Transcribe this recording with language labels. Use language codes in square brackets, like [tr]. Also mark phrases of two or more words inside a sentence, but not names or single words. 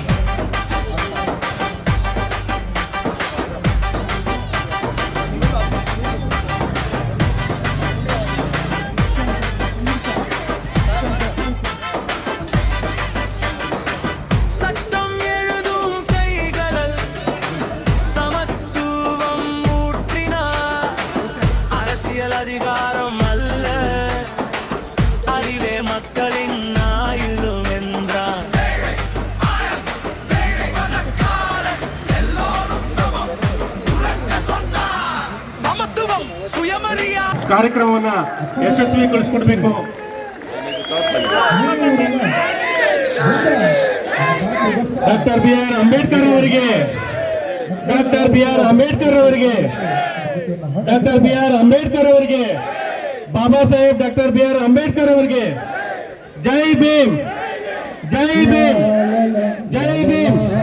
[ta] சட்டம் எழுதும் கைகளில் சமத்துவம் ஊற்றினார். அரசியல் அதிகாரம் அல்ல, அறிவே மக்களின் ஆயுதம் என்றார். ಸಮத்துவம் ಸುಯಮರಿಯಾ [kn] ಕಾರ್ಯಕ್ರಮವನ್ನ ಯಶಸ್ವಿಗೊಳಿಸಿಕೊಡ್ಬೇಕು. ಡಾಕ್ಟರ್ ಬಿ ಆರ್ ಅಂಬೇಡ್ಕರ್ ಅವರಿಗೆ, ಡಾಕ್ಟರ್ ಬಿ ಆರ್ ಅಂಬೇಡ್ಕರ್ ಅವರಿಗೆ, ಡಾಕ್ಟರ್ ಬಿ ಆರ್ ಅಂಬೇಡ್ಕರ್ ಅವರಿಗೆ, ಬಾಬಾ ಸಾಹೇಬ್ ಡಾಕ್ಟರ್ ಬಿ ಆರ್ ಅಂಬೇಡ್ಕರ್ ಅವರಿಗೆ ಜೈ ಭೀಮ್, ಜೈ ಭೀಮ್, ಜೈ ಭೀಮ್.